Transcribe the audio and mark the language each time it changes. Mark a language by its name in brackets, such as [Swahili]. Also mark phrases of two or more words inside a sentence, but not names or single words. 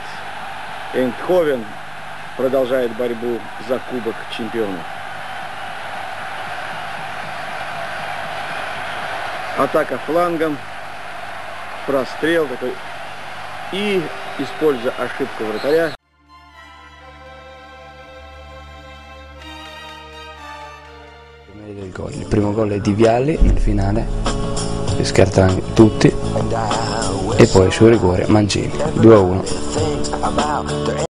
[Russian] Эндховен продолжает борьбу за Кубок чемпионов. Атака флангом, прострел такой. И, используя ошибку вратаря, [Italian] il primo gol è di Vialli nel finale, scartano tutti, e poi sul rigore Mancini 2-1.